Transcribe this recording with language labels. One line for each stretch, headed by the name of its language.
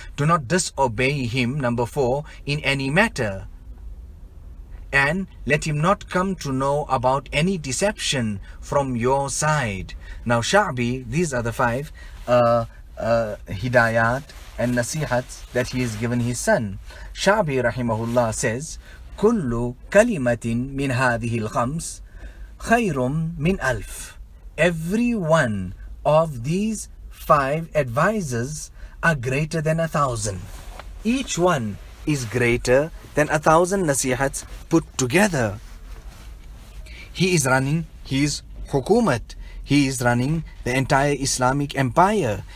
English: Do not disobey him, number 4, in any matter. And let him not come to know about any deception from your side. Now Sha'bi, these are the 5 hidayat and nasihats that he has given his son.
Arabic: Sha'bi rahimahullah says, كل كلمة من هذه الخمس خير من ألف.
English: Every one of these 5 advices are greater than 1,000. Each one is greater than 1,000 nasihats put together. He is running his hukumat. He is running the entire Islamic empire.